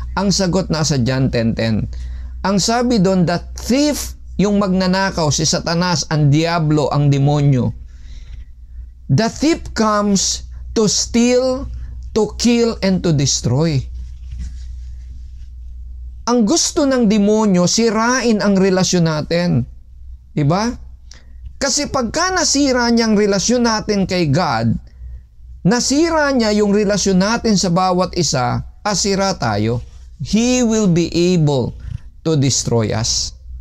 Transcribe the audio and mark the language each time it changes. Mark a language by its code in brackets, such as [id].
[tl] Ang sagot nasa John 10:10. Ang sabi doon, [en] the thief, [tl] yung magnanakaw, si Satanas, ang diablo, ang demonyo. [en] The thief comes to steal, to kill, and to destroy. [tl] Ang gusto ng demonyo, sirain ang relasyon natin. Diba? Kasi pagka nasira niya ang relasyon natin kay God, nasira niya yung relasyon natin sa bawat isa, asira tayo. [en] He will be able to destroy us.